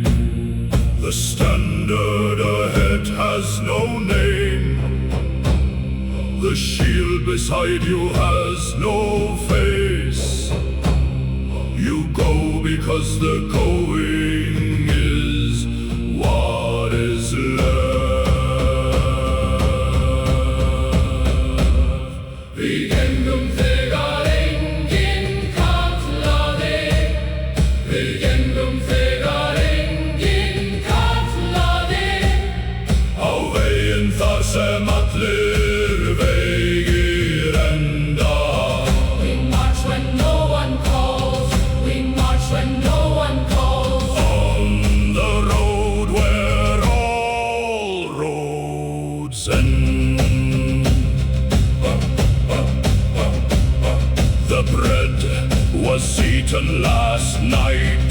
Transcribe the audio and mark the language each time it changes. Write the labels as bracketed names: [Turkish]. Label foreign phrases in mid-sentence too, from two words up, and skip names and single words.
[English] The standard ahead has no name. The shield beside you has no face. You go because the going is what is left. [Icelandic] Viking þegar enginn kallaði. Viking þegar enginn kallaði. Á veginn þar sem allir vegir enda. [English] We march when no one calls. We march when no one calls. On the road where all roads end. The bread was eaten last night.